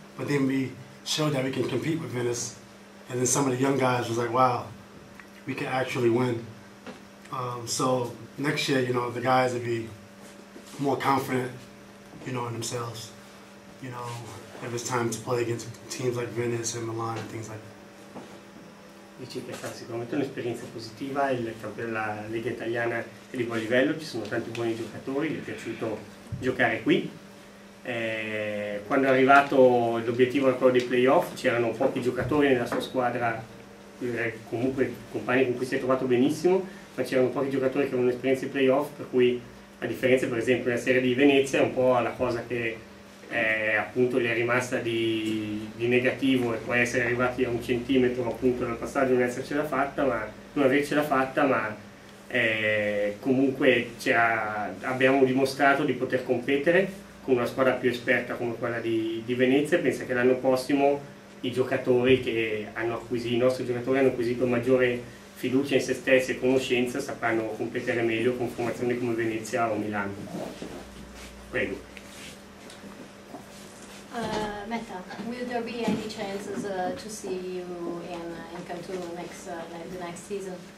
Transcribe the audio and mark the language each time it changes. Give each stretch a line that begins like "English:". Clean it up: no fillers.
English: But then we showed that we can compete with Venice. And then some of the young guys was like, wow, we can actually win. So next year, the guys would be more confident, in themselves. If it's time to play against teams like Venice and Milan and things like that.
Italian: Dici che è stata sicuramente un'esperienza positiva, la Lega Italiana è di buon livello, ci sono tanti buoni giocatori, gli è piaciuto giocare qui. Quando è arrivato l'obiettivo era quello dei playoff, c'erano pochi giocatori nella sua squadra, comunque compagni con cui si è trovato benissimo, ma c'erano pochi giocatori che avevano esperienza di playoff, per cui a differenza per esempio della serie di Venezia è un po' la cosa che appunto gli è rimasta di negativo, e poi essere arrivati a 1 centimetro appunto dal passaggio non avercela fatta, ma comunque abbiamo dimostrato di poter competere con una squadra più esperta come quella di Venezia. Penso che l'anno prossimo i nostri giocatori hanno acquisito maggiore fiducia in se stessi e conoscenza, sapranno competere meglio con formazioni come Venezia o Milano. Prego.
English: Metta, will there be any chances to see you in Cantu the next season?